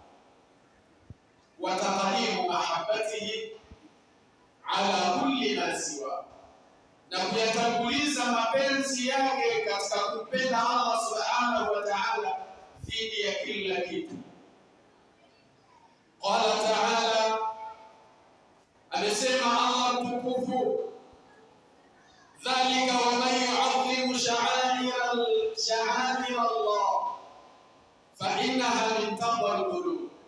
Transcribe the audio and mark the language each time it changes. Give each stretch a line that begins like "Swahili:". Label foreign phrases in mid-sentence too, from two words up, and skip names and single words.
Arabic: وتقديم محبته على كل ما سواه,
Swahili: na kuyatanguliza mapenzi yake katika kupenda
Arabic: الله سبحانه وتعالى
Swahili: dhidi ya kila kitu.
Arabic: قال تعالى,
Swahili: amesema Allah mtukufu,
Arabic: ذلك ومن يعظم شعائر الله فإنها من تقوى القلوب.